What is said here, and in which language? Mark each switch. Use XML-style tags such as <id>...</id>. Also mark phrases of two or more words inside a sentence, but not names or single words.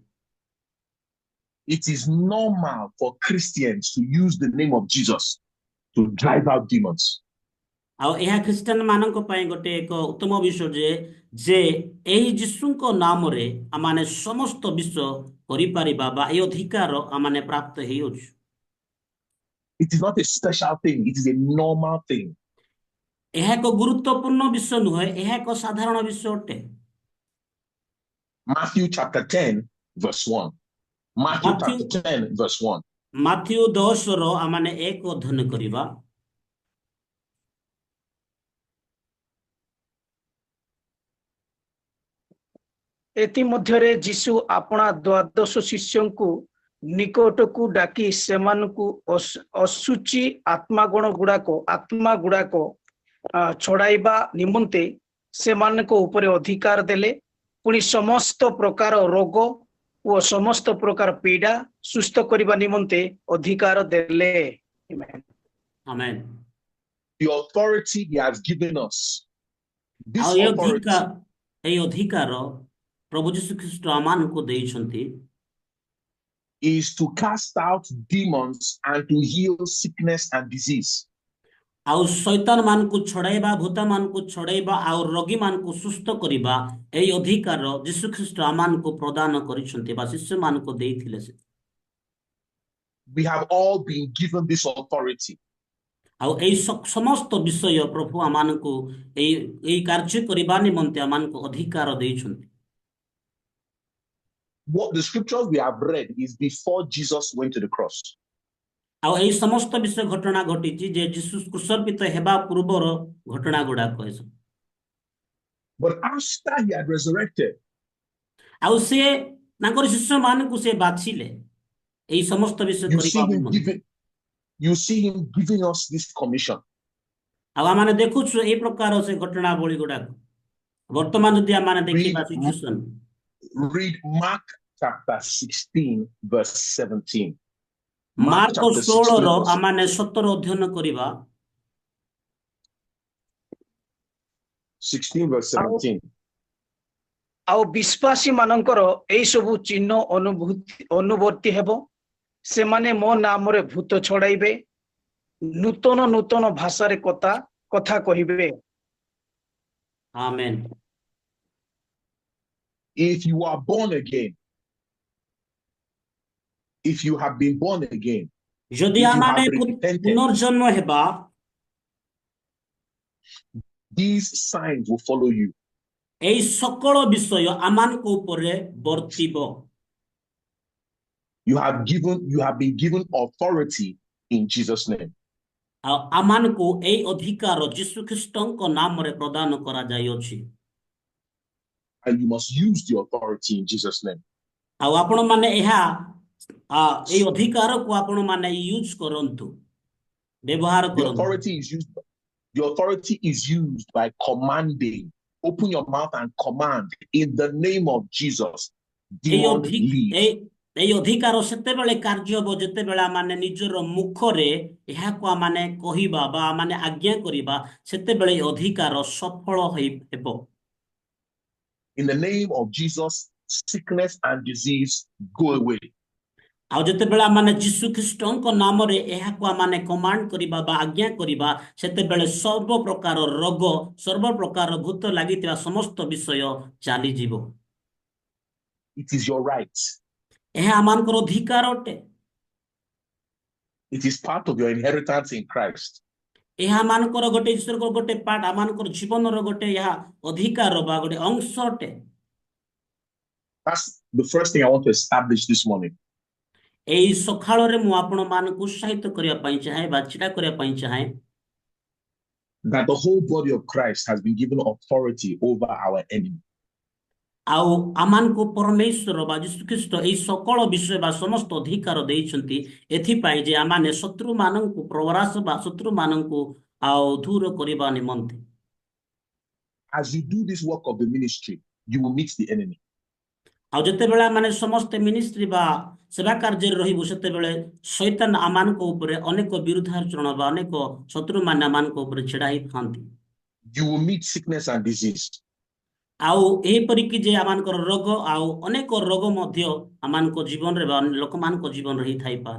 <en>It is normal for Christians to use the name of Jesus to drive out demons.</en> <or>ଆଉ ଏହା ଖ୍ରୀଷ୍ଟିଆନ ମାନଙ୍କ ପାଇଁ ଗୋଟେ ଏକ ଉତ୍ତମ ବିଷୟ ଯେ ଏହି ଯୀଶୁଙ୍କ ନାମରେ ଆମମାନେ ସମସ୍ତ ବିଷୟ କରିପାରିବା ବା ଏହି ଅଧିକାର ଆମମାନେ ପ୍ରାପ୍ତ ହେଇଅଛୁ।</or> <en>It is not a special thing, it is a normal thing.</en> <or>ଏହା ଏକ ଗୁରୁତ୍ୱପୂର୍ଣ୍ଣ ବିଷୟ ନୁହେଁ, ଏହା ଏକ ସାଧାରଣ ବିଷୟ ଅଟେ।</or> <en>Matthew chapter 10, verse 1. Matthew chapter 10, verse 1.</en> <or>ମାଥ୍ୟୁ 10ର ଆମମାନେ 1 ଅଧ୍ୟୟନ କରିବା। ଏଥିମଧ୍ୟରେ ଯୀଶୁ ଆପଣା 12 ଶିଷ୍ୟଙ୍କୁ ନିକଟକୁ ଡାକି ସେମାନଙ୍କୁ ଅଶୁଚି ଆତ୍ମା ଗୁଡାକ ଛଡାଇବା ନିମନ୍ତେ ସେମାନଙ୍କ ଉପରେ ଅଧିକାର ଦେଲେ। ପୁଣି ସମସ୍ତ ପ୍ରକାର ରୋଗ ଓ ସମସ୍ତ ପ୍ରକାର ପୀଡା ସୁସ୍ଥ କରିବା ନିମନ୍ତେ ଅଧିକାର ଦେଲେ। ଆମେନ୍।</or> <en>The authority he has given us, this</en> <or>ଆଉ</or> <en>authority</en> <or>ଏହି ଅଧିକାର ପ୍ରଭୁ ଯୀଶୁ ଖ୍ରୀଷ୍ଟ ଆମମାନଙ୍କୁ ଦେଇଛନ୍ତି</or> <en>is to cast out demons and to heal sickness and disease.</en> <or>ଆଉ ଶୈତାନ ମାନଙ୍କୁ ଛଡାଇବା, ଭୂତ ମାନଙ୍କୁ ଛଡାଇବା ଆଉ ରୋଗୀ ମାନଙ୍କୁ ସୁସ୍ଥ କରିବା, ଏହି ଅଧିକାର ଯୀଶୁ ଖ୍ରୀଷ୍ଟ ଆମମାନଙ୍କୁ ପ୍ରଦାନ କରିଛନ୍ତି ବା ଶିଷ୍ୟ ମାନଙ୍କୁ ଦେଇଥିଲେ।</or> <en>We have all been given this authority.</en> <or>ଆଉ ଏହି ସମସ୍ତ ବିଷୟ ପ୍ରଭୁ ଆମମାନଙ୍କୁ ଏହି କାର୍ଯ୍ୟ କରିବା ନିମନ୍ତେ ଆମମାନଙ୍କୁ ଅଧିକାର ଦେଇଛନ୍ତି।</or> <en>What the scriptures we have read is before Jesus went to the cross.</en> <or>ଆଉ ଏହି ସମସ୍ତ ବିଷୟ ଘଟଣା ଘଟିଛି ଯେ ଯୀଶୁ କ୍ରୁଶିତ ହେବା ପୂର୍ବର ଘଟଣା ଗୁଡାକ ଏସବୁ।</or> <en>But after he had resurrected,</en> <or>ଆଉ ସେ ତାଙ୍କର ଶିଷ୍ୟ ମାନଙ୍କୁ ସେ ବାଛିଲେ ଏହି ସମସ୍ତ ବିଷୟ କରିବା ନିମନ୍ତେ।</or> <en>you see him giving us this commission.</en> <or>ଆଉ ଆମେ ଦେଖୁଛୁ ଏହି ପ୍ରକାର ସେ ଘଟଣାବଳୀ ଗୁଡାକ। ବର୍ତ୍ତମାନ ଯଦି ଆମେ ଦେଖିବା ସିଚୁଏସନ,</or> <en>read Mark chapter 16 verse 17.</en> <or>ମାର୍କ 16ର ଆମେ 17 ଅଧ୍ୟୟନ କରିବା।</or> <en>16 verse 17.</en> <or>ଆଉ ବିଶ୍ୱାସୀ ମାନଙ୍କର ଏଇ ସବୁ ଚିହ୍ନ ଅନୁବର୍ତ୍ତି ହେବ। ସେମାନେ ମୋ ନାମରେ ଭୂତ ଛଡାଇବେ, ନୂତନ ଭାଷାରେ କଥା କହିବେ। ଆମେନ୍।</or> <en>If you are born again, if you have been born again,</en> <or>ଯଦି ଆମେ ପୁନର୍ଜନ୍ମ ହେବା,</or> <en>these signs will follow you.</en> <or>ଏହି ସକଳ ବିଷୟ ଆମମାନଙ୍କ ଉପରେ ବର୍ତ୍ତିବ।</or> <en>You have been given authority in Jesus' name.</en> <or>ଆଉ ଆମମାନଙ୍କୁ ଏହି ଅଧିକାର ଯୀଶୁ ଖ୍ରୀଷ୍ଟଙ୍କ ନାମରେ ପ୍ରଦାନ କରାଯାଇଅଛି।</or> <en>And you must use the authority in Jesus' name.</en> <or>ଆଉ ଆପଣ ମାନେ ଏହି ଅଧିକାରକୁ ଆପଣ ମାନେ ୟୁଜ କରନ୍ତୁ, ବ୍ୟବହାର କରନ୍ତୁ।</or> <en>The authority is used by commanding open your mouth and command in the name of Jesus,</en> <or>এই</or> <en>demon</en> <or>ଅଧି-</or> <en>leave.</en> <or>এই এই ଅଧିକାର ସେତେବେଳେ କାର୍ଯ୍ୟ ହେବ ଯେତେବେଳେ ମାନେ ନିଜର ମୁଖରେ ଏହାକୁ ମାନେ କହିବା ବା ମାନେ ଆଜ୍ଞା କରିବା, ସେତେବେଳେ ଏହି ଅଧିକାର ସଫଳ ହେବ।</or> <en>In the name of Jesus, sickness and disease go away.</en> <or>ଆଉ ଯେତେବେଳେ ମାନେ ଯୀଶୁ ଖ୍ରୀଷ୍ଟଙ୍କ ନାମରେ ଏହାକୁ ମାନେ କମାଣ୍ଡ କରିବା ବା ଆଜ୍ଞା କରିବା, ସେତେବେଳେ ସର୍ବ ପ୍ରକାର ରୋଗ, ସର୍ବ ପ୍ରକାର ଭୂତ ଲାଗିଥିବା ସମସ୍ତ ବିଷୟ ଚାଲିଯିବ।</or> <en>It is your right.</en> <or>ଏହା ଆମମାନଙ୍କର ଅଧିକାର ଅଟେ।</or> <en>It is part of your inheritance in Christ.</en> <or>ଏହା ଆମମାନଙ୍କର ଗୋଟେ ଈଶ୍ୱରଙ୍କର ଗୋଟେ ପାର୍ଟ, ଆମମାନଙ୍କର ଜୀବନର ଗୋଟେ ଏହା ଅଧିକାର ବା ଗୋଟେ ଅଂଶ ଅଟେ।</or> <en>That's the first thing I want to establish this morning.</en> <or>ଏଇ ସକାଳରେ ମୁଁ ଆପଣମାନଙ୍କୁ ଉତ୍ସାହିତ କରିବା ପାଇଁ ଚାହେଁ ବା ଛିଡ଼ା କରିବା ପାଇଁ ଚାହେଁ</or> <en>That the whole body of Christ has been given authority over our enemy.</en> <or>ଆଉ ଆମମାନଙ୍କୁ ପରମେଶ୍ୱର ବା ଯୀଶୁ ଖ୍ରୀଷ୍ଟ ଏଇ ସକଳ ବିଷୟ ବା ସମସ୍ତ ଅଧିକାର ଦେଇଛନ୍ତି, ଏଥିପାଇଁ ଯେ ଆମମାନେ ଶତ୍ରୁମାନଙ୍କୁ ପ୍ରବରାସ ବା ଶତ୍ରୁମାନଙ୍କୁ ଆଉ ଦୂର କରିବା ନିମନ୍ତେ।</or> <en>As you do this work of the ministry, you will meet the enemy.</en> <or>ଆଉ ଯେତେବେଳେ ମାନେ ସମସ୍ତେ ମିନିଷ୍ଟ୍ରି ବା ସେବା କାର୍ଯ୍ୟରେ ରହିବୁ, ସେତେବେଳେ ଶୈତାନ ଆମମାନଙ୍କ ଉପରେ ଅନେକ ବିରୁଦ୍ଧାଚରଣ ବା ଅନେକ ଶତ୍ରୁମାନେ ଆମମାନଙ୍କ ଉପରେ ଛିଡ଼ା ହେଇଥାନ୍ତି।</or> <en>You will meet sickness and disease.</en> <or>ଆଉ ଏହିପରିକି ଯେ ଆମମାନଙ୍କର ରୋଗ ଆଉ ଅନେକ ରୋଗ ମଧ୍ୟ ଆମମାନଙ୍କ ଜୀବନରେ ବା ଲୋକମାନଙ୍କ ଜୀବନରେ ହେଇଥାଇପାରେ।</or>